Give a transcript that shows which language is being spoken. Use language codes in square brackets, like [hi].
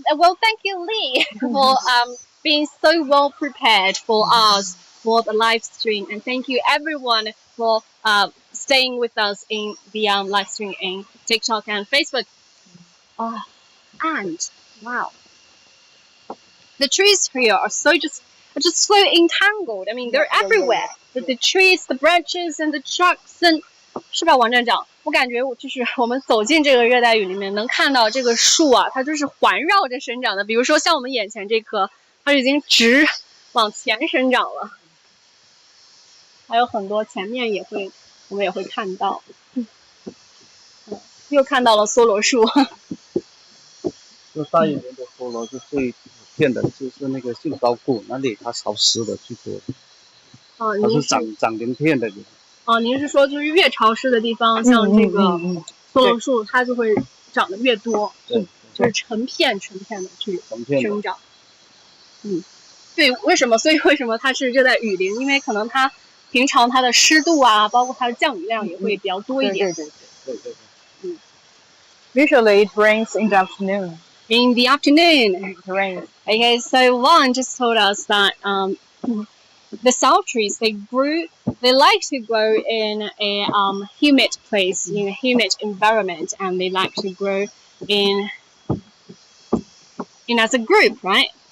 [en] Well, thank you, Lee, for being so well prepared for us for the live stream, and thank you everyone for staying with us in the live stream in TikTok and Facebook. And wow, the trees here are just so entangled. I mean, they're everywhere. The trees, the branches, and the trucks, and [zh] 是吧，王站长？我感觉就是我们走进这个热带雨里面，能看到这个树啊，它就是环绕着生长的。比如说像我们眼前这棵，它已经直往前生长了。还有很多前面我们也会看到。又看到了梭罗树。就大一点的菠萝是最普遍的，就是那个杏鲍谷那里它潮湿的最多。它是长鳞片的。您是说就是越潮湿的地方，像这个梭罗树，它就会长得越多，就是成片的去生长。对，所以为什么它是热带雨林？因为可能它平常它的湿度啊，包括它的降雨量也会比较多一点。对。 [en] Usually it rains in the afternoon. In the afternoon. It rains. Okay, so Juan just told us that the salt trees, they like to grow in a humid place, in a humid environment, and they like to grow in as a group, right?